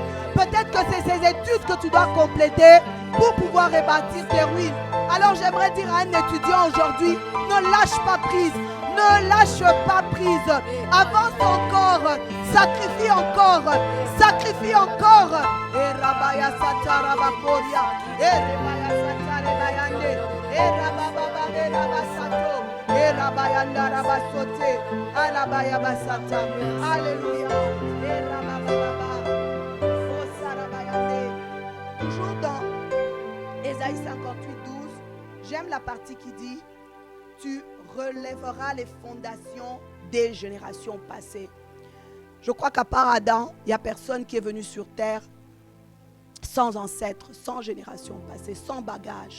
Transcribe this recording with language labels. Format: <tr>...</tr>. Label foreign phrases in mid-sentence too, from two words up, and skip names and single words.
<fr>Peut-être que c'est ces études que tu dois compléter pour pouvoir rebâtir tes ruines. Alors j'aimerais dire à un étudiant aujourd'hui, ne lâche pas prise. Ne lâche pas prise. Avance encore. Sacrifie encore. Et Rabaya Sata Rabakoria. Et Rabaya Sata Rebayande. Et Rabababa Rabasato. Et Rabayanda Rabasote. Alabaya Basata. Alléluia. Et Rabababa. Oh Sarabayande. Toujours dans Ésaïe 58, 12. J'aime la partie qui dit tu relèveras les fondations des générations passées. Je crois qu'à part Adam, il n'y a personne qui est venu sur terre sans ancêtre, sans génération passée, sans bagage.</fr>